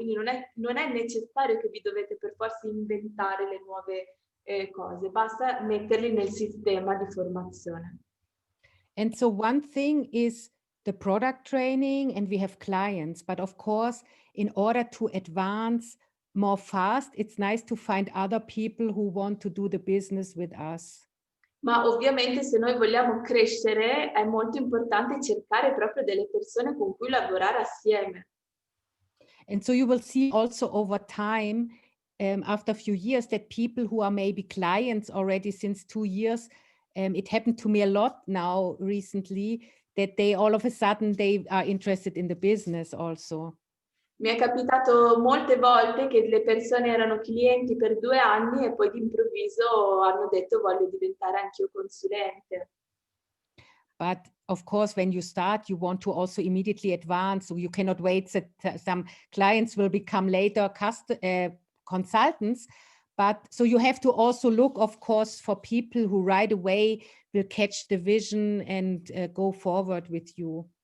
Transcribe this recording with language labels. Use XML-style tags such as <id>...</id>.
<it>Quindi non è necessario che vi dovete per forza inventare le nuove cose, basta metterli nel sistema di formazione.</it> <en>And so one thing is the product training, and we have clients, but of course, in order to advance more fast, it's nice to find other people who want to do the business with us.</en> <it>Ma ovviamente se noi vogliamo crescere è molto importante cercare proprio delle persone con cui lavorare assieme.</it> <en>And so you will see also over time, after a few years, that people who are maybe clients already since 2 years, it happened to me a lot now recently, that they all of a sudden they are interested in the business also.</en> <it>Mi è capitato molte volte che le persone erano clienti per 2 anni e poi d'improvviso hanno detto voglio diventare anch'io consulente.</it> <en>But of course, when you start, you want to also immediately advance. So you cannot wait that some clients will become later consultants. But so you have to also look, of course, for people who right away will catch the vision and go forward with you.</en>